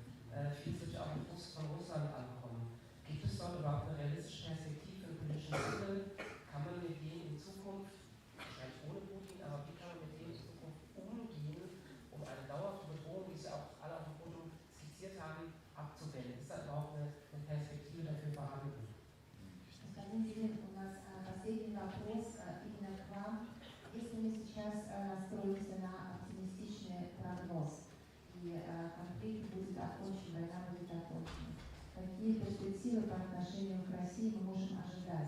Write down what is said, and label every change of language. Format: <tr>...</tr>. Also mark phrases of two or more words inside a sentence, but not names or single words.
<de>Vieles wird ja auch im Frust von Russland ankommen. Gibt es dort überhaupt eine realistische Perspektive für den politischen Wandel? Kann man mit denen in Zukunft, wahrscheinlich ohne Putin, aber wie kann man mit denen in Zukunft umgehen, um eine dauerhafte Bedrohung, wie es ja auch alle auf dem Foto skizziert haben, abzuwenden? Ist da überhaupt eine Perspektive dafür vorhanden?</de> <ru>Господин Зимин, у нас последний вопрос именно к вам. Если мы сейчас настроимся на оптимистичный прогноз, и конфликт будет окончен, война будет окончена, какие перспективы по отношению к России мы можем ожидать?</ru>